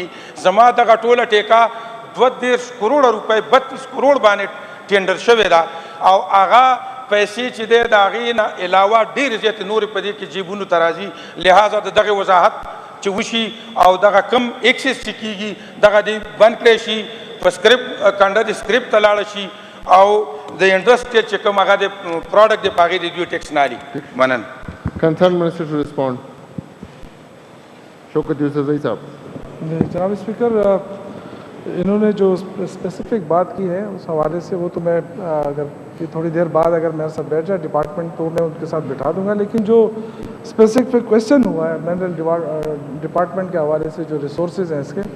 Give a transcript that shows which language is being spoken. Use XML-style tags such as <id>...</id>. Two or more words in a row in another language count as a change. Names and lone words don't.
<ps>زما دغه ټوله ټیکه 32 کروڑ روپۍ 32 کروڑ باندې ټینډر شوې ده، او هغه پیسې چې دی د هغې نه علاوه ډېرې زیاتې نورې په دې کې جیبونو ته راځي. لہذا د دغې وضاحت چې وشي او دغه کم ایکسس چې کېږي دغه دې بند کړی شي، په سکرپټ کنډه د سکرپټ ته لاړه شي، او د انډسټری چې کوم هغه د پروډکټ دی په هغې د دوی ټیکس نه اخلي. مننه.</ps> <en>concerned minister to respond. شوکت یوسفزئی صاحب.</en> <ur>جناب اسپیکر، انہوں نے جو اسپیسیفک بات کی ہے اس حوالے سے وہ تو میں اگر تھوڑی دیر بعد اگر میرے ساتھ بیٹھ جائے ڈپارٹمنٹ تو میں ان کے ساتھ بٹھا دوں گا، لیکن جو</ur> <en>specific question</en> <ur>ہوا ہے</ur> <en>mineral department</en> <ur>کے حوالے سے جو ریسورسز ہیں اس کے،</ur>